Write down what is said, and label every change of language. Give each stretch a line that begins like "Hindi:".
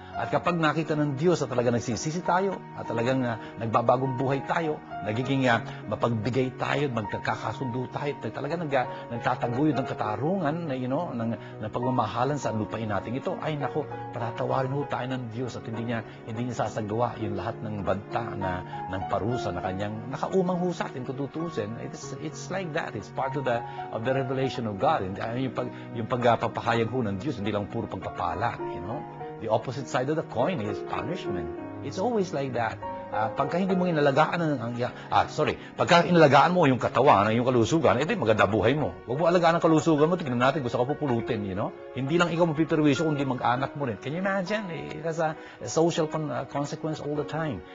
Filipino: At kapag nakita ng Diyos at talaga nagsisisi tayo, at talagang nagbabagong buhay tayo, nagiging mapagbigay tayo, magkakasundo tayo, talaga nagtataguyod ng katarungan, ng pagmamahalan sa lupain natin ito, ay nako, patatawarin ho tayo ng Diyos at hindi niya sasagawa yung lahat ng banta ng parusa na kanyang nakaumang ho sa atin kung tutusin.
English: It's like that. It's part of the revelation of God.
Filipino: Yung pagpapahayag ho ng Diyos, hindi lang puro pagpapala.
English: The opposite side of the coin is punishment. It's always like that.
Filipino: Pagka hindi mo inalagaan pagka inalagaan mo yung katawan, yung kalusugan, ito yung maganda buhay mo. Huwag mo alagaan ang kalusugan mo, tignan natin, gusto ka pupulutin, Hindi lang ikaw mapiperwisyo, kundi mag-anak mo rin.
English: Can you imagine? It has a social consequence all the time.